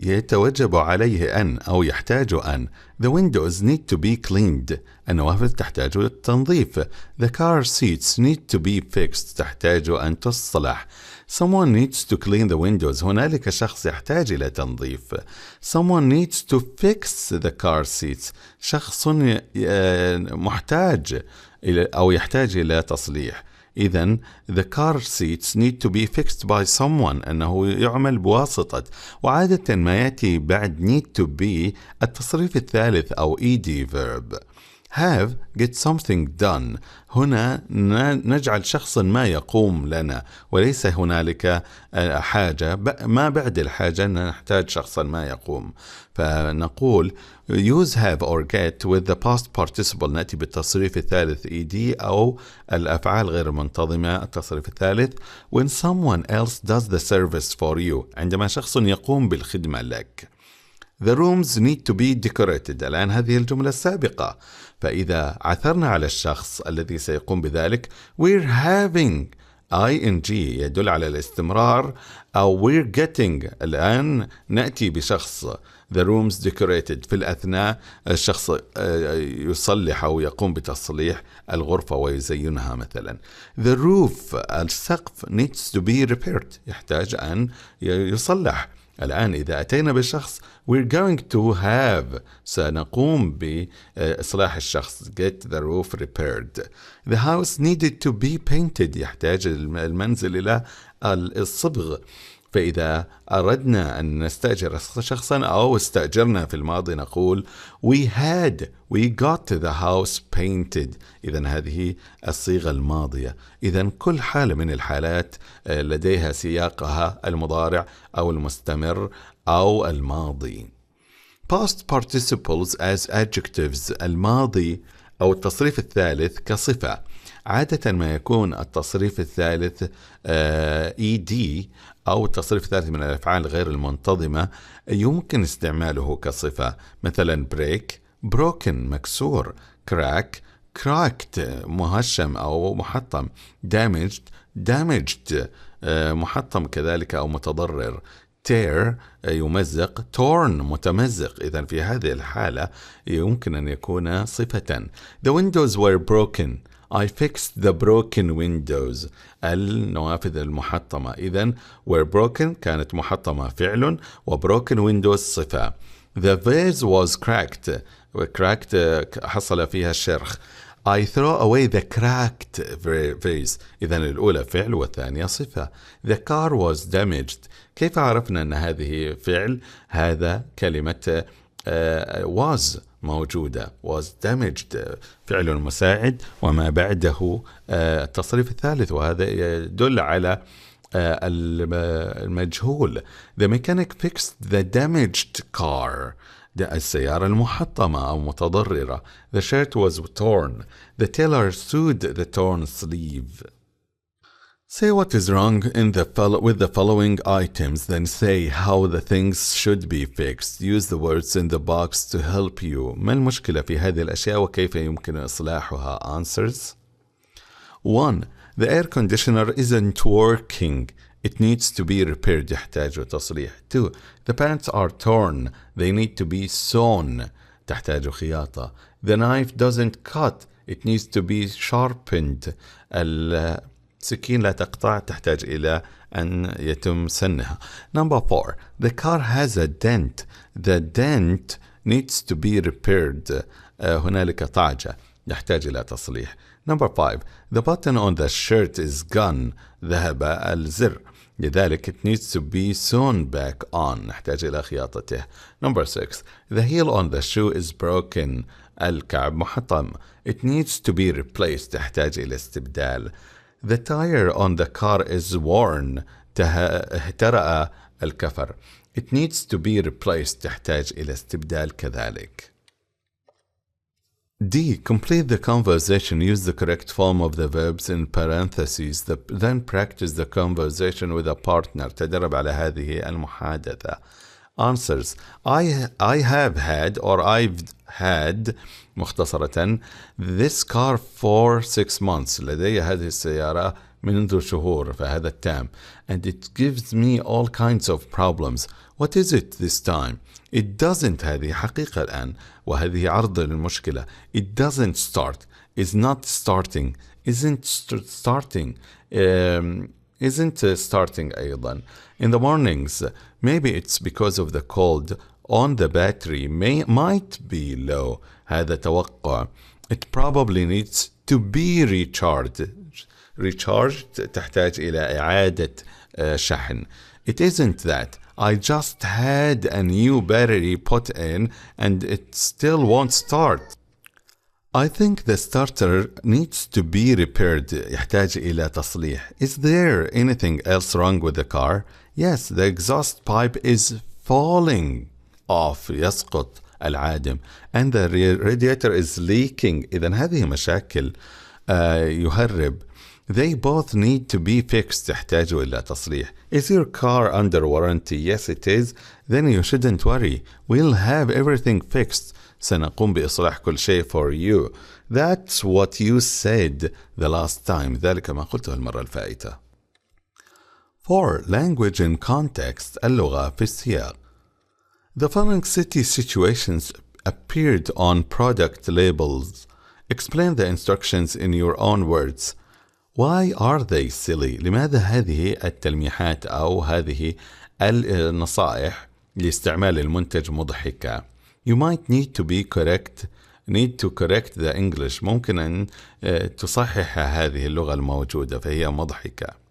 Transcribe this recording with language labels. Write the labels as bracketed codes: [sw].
[ar] يتوجب عليه أن أو يحتاج أن. [en] The windows need to be cleaned. [ar] النوافذ تحتاج للتنظيف. [en] The car seats need to be fixed. [ar] تحتاج أن تصلح. [en] Someone needs to clean the windows. [ar] هنالك شخص يحتاج إلى تنظيف. [en] Someone needs to fix the car seats. [ar] شخص محتاج أو يحتاج إلى تصليح. إذن [en] the car seats need to be fixed by someone. [ar] أنه يعمل بواسطة. وعادة ما يأتي بعد [en] need to be [ar] التصريف الثالث أو [en] ed verb. have get something done. [ar] هنا نجعل شخص ما يقوم لنا وليس هنالك حاجة. ما بعد الحاجة نحتاج شخصا ما يقوم. فنقول [en] use have or get with the past participle. [ar] نأتي بالتصريف الثالث ed أو الأفعال غير المنتظمة التصريف الثالث. [en] when someone else does the service for you. [ar] عندما شخص يقوم بالخدمة لك. [en] The rooms need to be decorated. [ar] الآن هذه الجملة السابقة. فإذا عثرنا على الشخص الذي سيقوم بذلك [en] we're having ing [ar] يدل على الاستمرار أو [en] we're getting. [ar] الآن نأتي بشخص [en] the rooms decorated. [ar] في الأثناء الشخص يصلح أو يقوم بتصليح الغرفة ويزينها مثلا. [en] The roof السقف needs to be repaired. [ar] يحتاج أن يصلح. الآن إذا أتينا بالشخص [en] we're going to have [ar] سنقوم بإصلاح الشخص [en] get the roof repaired. The house needed to be painted [ar] يحتاج المنزل إلى الصبغ. فإذا أردنا أن نستأجر شخصا أو استأجرنا في الماضي نقول [en] we got the house painted. [ar] إذن هذه الصيغة الماضية. إذن كل حالة من الحالات لديها سياقها المضارع أو المستمر أو الماضي. [en] Past participles as adjectives [ar] الماضي أو التصريف الثالث كصفة. عادة ما يكون التصريف الثالث ED أو التصريف الثالث من الأفعال غير المنتظمة يمكن استعماله كصفة. مثلا [en] break broken [ar] مكسور، [en] crack cracked [ar] مهشم أو محطم، damaged محطم كذلك أو متضرر، tear يمزق، torn متمزق. إذن في هذه الحالة يمكن أن يكون صفة. [en] The windows were broken. I fixed the broken windows. [ar] النوافذ المحطمة. إذن [en] were broken [ar] كانت محطمة فعل، و [en] broken windows [ar] صفة. [en] The vase was cracked. [ar] cracked حصل فيها الشرخ. [en] I throw away the cracked vase. [ar] إذن الأولى فعل والثانية صفة. [en] The car was damaged. [ar] كيف عرفنا أن هذه فعل؟ هذا كلمة was موجودة. [en] was damaged [ar] فعل مساعد وما بعده التصريف الثالث، وهذا يدل على المجهول. [en] The mechanic fixed the damaged car. [ar] السيارة المحطمة أو متضررة. [en] The shirt was torn. The tailor sewed the torn sleeve. Say what is wrong with the following items, then say how the things should be fixed. Use the words in the box to help you. [ar] ما المشكلة في هذه الأشياء وكيف يمكن إصلاحها؟ Answers. 1. [en] The air conditioner isn't working. It needs to be repaired. [ar] يحتاج تصليح. [en] 2. The pants are torn. They need to be sewn. [ar] تحتاج خياطة. [en] The knife doesn't cut. It needs to be sharpened. [ar] السكين لا تقطع، تحتاج إلى أن يتم سنها. [en] Number 4. The car has a dent. The dent needs to be repaired. [ar] هنالك طعجة يحتاج إلى تصليح. [en] Number 5. The button on the shirt is gone. [ar] ذهب الزر، لذلك [en] it needs to be sewn back on. [ar] نحتاج إلى خياطته. [en] Number 6. The heel on the shoe is broken. [ar] الكعب محطم. [en] It needs to be replaced. [ar] تحتاج إلى استبدال. [en] The tire on the car is worn. [ar] اهترأ الكفر. [en] It needs to be replaced. [ar] تحتاج إلى استبدال كذلك. D. [en] Complete the conversation. Use the correct form of the verbs in parentheses. Then practice the conversation with a partner. [ar] تدرب على هذه المحادثة. Answers. [en] I have had or I've had مختصرة this car for 6 months. [ar] لدي هذه السيارة منذ شهور، فهذا التام. [en] And it gives me all kinds of problems. What is it this time? It doesn't. [ar] هذه حقيقة الآن وهذه عرض للمشكلة. [en] It doesn't start. Is not starting. Isn't starting. Isn't starting أيضا. In the mornings. Maybe it's because of the cold. On the battery might be low. [ar] هذا توقع. [en] It probably needs to be recharged. [ar] Recharged تحتاج إلى إعادة شحن. [en] It isn't that. I just had a new battery put in and it still won't start. I think the starter needs to be repaired. [ar] يحتاج إلى تصليح. [en] Is there anything else wrong with the car? Yes, the exhaust pipe is falling off. [ar] يسقط العادم. [en] And the radiator is leaking. [ar] إذن هذه مشاكل يهرب. [en] They both need to be fixed. [ar] تحتاج إلى تصليح. [en] Is your car under warranty? Yes, it is. Then you shouldn't worry. We'll have everything fixed. [ar] سنقوم بإصلاح كل شيء [en] for you. That's what you said the last time. [ar] ذلك ما قلته المرة الفائتة. [en] 4. Language in context. [ar] اللغة في السياق. [en] The following city situations appeared on product labels. Explain the instructions in your own words. Why are they silly? [ar] لماذا هذه التلميحات أو هذه النصائح لاستعمال المنتج مضحكة. [en] You might need to correct the English. [ar] ممكن أن تصحح هذه اللغة الموجودة فهي مضحكة.